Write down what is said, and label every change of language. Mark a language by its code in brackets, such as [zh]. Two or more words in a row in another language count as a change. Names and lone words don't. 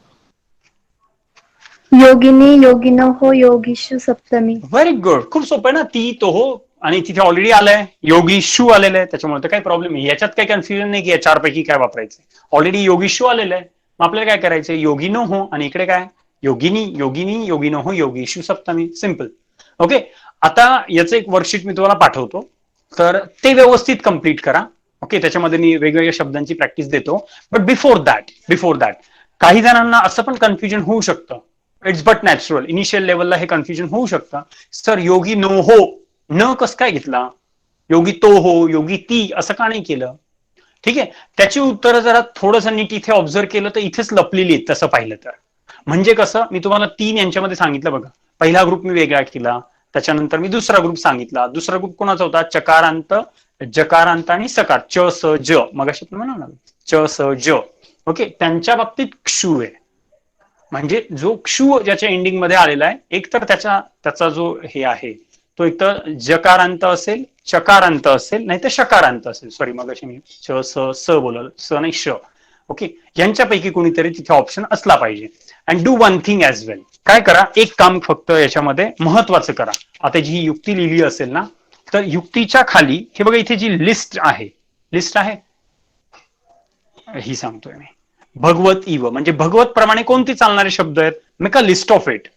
[sa] योगिनी, योगिनोः, योगीषु सप्तमी. [en] very good. [mr] खूप सोपं आहे ना. ती तो हो आणि तिथे ऑलरेडी आलंय. योगीशू आलेलं आहे. त्याच्यामुळे तर काही प्रॉब्लेम नाही. याच्यात काही कन्फ्युजन नाही की या 4 पैकी काय वापरायचं. ऑलरेडी योगीशू आलेलं आहे. मग आपल्याला काय करायचंय? योगिनो हो आणि इकडे काय? [sa] योगिनी योगिनी योगिनो योगीषु सप्तमी. [en] simple. okay. [mr] आता याचं एक वर्कशीट मी तुम्हाला पाठवतो, तर ते व्यवस्थित कम्प्लीट करा. ओके. त्याच्यामध्ये मी वेगवेगळ्या शब्दांची प्रॅक्टिस देतो. [en] but before that [mr] काही जणांना असं पण कन्फ्युजन होऊ शकतं. [en] it's but natural. initial levelला [mr] हे कन्फ्युजन होऊ शकतं. सर योगी नो हो, न कसं काय घेतला, योगी तो हो, योगी ती असं का नाही केलं? ठीक आहे. त्याची उत्तरं जरा थोडंसं नीट इथे ऑब्झर्व केलं तर इथेच लपलेली आहेत तसं पाहिलं तर. म्हणजे कसं, मी तुम्हाला 3 यांच्यामध्ये सांगितलं बघा. पहिला ग्रुप मी वेगळा केला, त्याच्यानंतर मी दुसरा ग्रुप सांगितला. दुसरा ग्रुप कोणाचा होता? चकारांत, जकारांत आणि सकार. च स ज, मगाशी आपण म्हणाला च स ज. ओके. त्यांच्या बाबतीत क्षू आहे. म्हणजे जो क्षू ज्याच्या एंडिंग मध्ये आलेला आहे, एक तर त्याचा जो हे आहे तो एक तर जकारांत असेल, चकारांत असेल, नाही तर शकारांत असेल. सॉरी, मगाशी मी च स बोललो, स नाही श. ओके. यांच्यापैकी कोणीतरी तिथे ऑप्शन असला पाहिजे. [en] and do one thing as well. [mr] काय करा, एक काम फक्त याच्यामध्ये महत्वाचं करा. आता जी युक्ती लिहिली असेल ना, तर युक्तीच्या खाली हे बघा, इथे जी लिस्ट आहे ही सांगतोय मी. भगवत इव म्हणजे भगवत प्रमाणे कोणते चालणारे शब्द आहेत, [en] make a list of it.